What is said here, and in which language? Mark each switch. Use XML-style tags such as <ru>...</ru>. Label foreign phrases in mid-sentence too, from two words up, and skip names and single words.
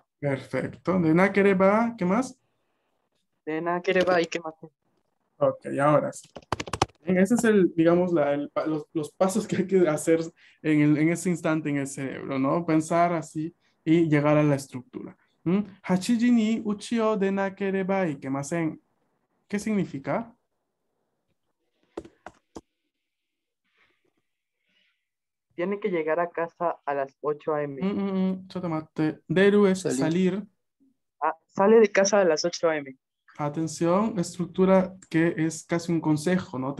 <es>Perfecto.</es> <ja>でないければ,</ja> <es>¿qué más?</es> <ja>でなければいけません.</ja> <es>Ok, ahora sí. Ese es digamos, los pasos que hay que hacer en ese instante en el cerebro, ¿no? Pensar así y llegar a la estructura.</es> <ja>8 時に家を出なければいけません.</ja> <es>¿Qué significa? Tiene que llegar a casa a las 8 a.m. Chotomate. Deru es salir. Sale de casa a las 8 a.m. Atención, estructura que es casi un consejo, ¿no?</es>